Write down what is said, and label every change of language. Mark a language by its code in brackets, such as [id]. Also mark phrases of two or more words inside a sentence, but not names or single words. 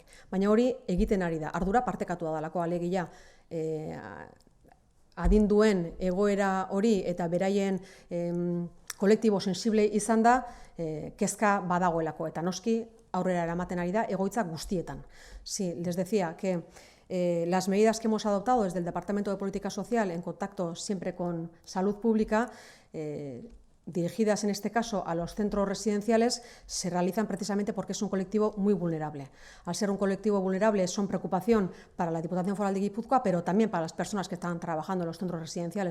[eu] Baina hori egiten ari da, ardura partekatua dalako alegia adinduen egoera hori eta beraien kolektibo sensible izan da kezka badagoelako eta noski aurrera eramaten ari da egoitza guztietan. [es] Sí, les decía que las medidas que hemos adoptado desde el Departamento de Política Social en contacto siempre con Salud Pública, dirigidas en este caso a los centros residenciales, se realizan precisamente porque es un colectivo muy vulnerable. Al ser un colectivo vulnerable son preocupación para la Diputación Foral de Guipúzcoa, pero también para las personas que están trabajando en los centros residenciales.